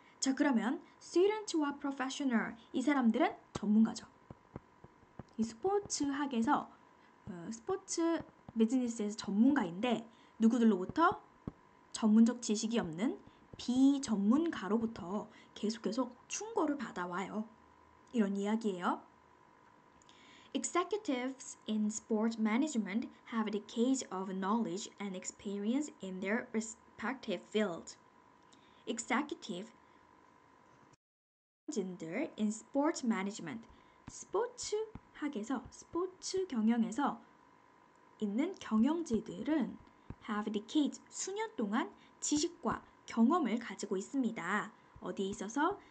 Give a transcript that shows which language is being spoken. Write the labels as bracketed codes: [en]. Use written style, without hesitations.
[ko] 자, 그러면 student와 professional, 이 사람들은 전문가죠. 이 스포츠학에서 스포츠 비즈니스에서 전문가인데 누구들로부터? 전문적 지식이 없는 비전문가로부터 계속 충고를 받아와요. 이런 이야기예요. [en] Executives in sport management have decades of knowledge and experience in their respective field. [ko] Executive 진들 [en] in sport management, [ko] 스포츠학에서, 스포츠 경영에서 있는 경영지들은 [en] have decades, [ko] 수년 동안 지식과 경험을 가지고 있습니다. 어디에 있어서?